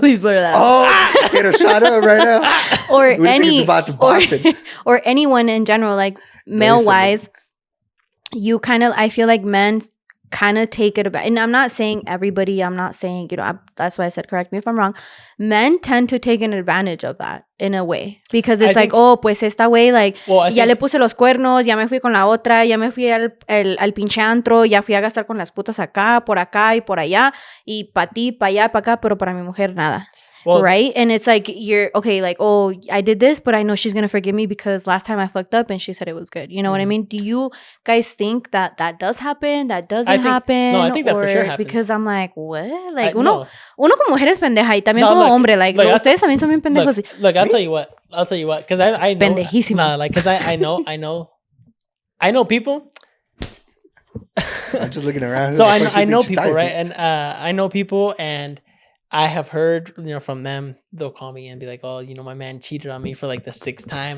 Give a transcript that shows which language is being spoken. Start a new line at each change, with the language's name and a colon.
English: Please blur that out. Oh, get a shot of it right now. Or We think any it's about to or, Boston. or anyone in general, like male wise, you kind of I feel like men kind of take it about, and I'm not saying everybody, I'm not saying, you know, that's why I said correct me if I'm wrong. Men tend to take an advantage of that in a way because it's like, oh,
Spanish: pues esta
English: way, like,
Spanish: ya le puse los cuernos, ya me fui con la otra, ya me fui al pinche antro, ya fui a gastar con las putas acá y por allá, y pa' ti, pa' allá, pa' acá, pero para mi mujer nada.
English: Well, right? And it's like, you're, okay, like, oh, I did this, but I know she's going to forgive me because last time I fucked up and she said it was good. You know what I mean? Do you guys think that that does happen? That doesn't happen? No, I think that for sure happens. Because I'm like, what? Like,
Spanish: uno como mujer es pendeja y también como
English: look,
Spanish: hombre, like, ustedes también son bien pendejos.
English: Look, I'll tell you what, because I know.
Spanish: Pendejísimo.
English: Nah, like, because I know people. I'm just looking around. So I know people, right? And I know people, and I have heard, you know, from them, they'll call me and be like, oh, you know, my man cheated on me for like the 6th time.